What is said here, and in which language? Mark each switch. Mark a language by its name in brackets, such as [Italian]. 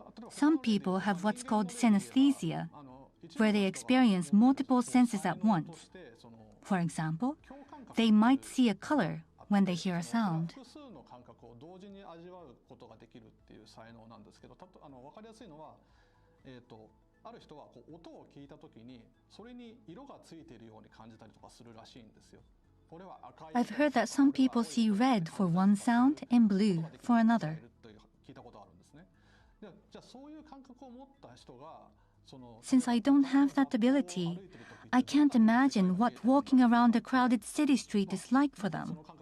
[English] Some people have what's called synesthesia, where they experience multiple senses at once. For example, they might see a color when they hear a sound. [Japanese] 感覚を同時に味わうことができるっていう才能なんですけど、分かりやすいのは、ある人はこう音を聞いた時にそれに色がついているように感じたりとかするらしいんですよ。これは赤い。 [English] I've heard that some people see red for one sound and blue for another. [Japanese] 聞いたことあるんですね。じゃあそういう感覚を持った人が [English] Since I don't have that ability, I can't imagine what walking around a crowded city street is like for them.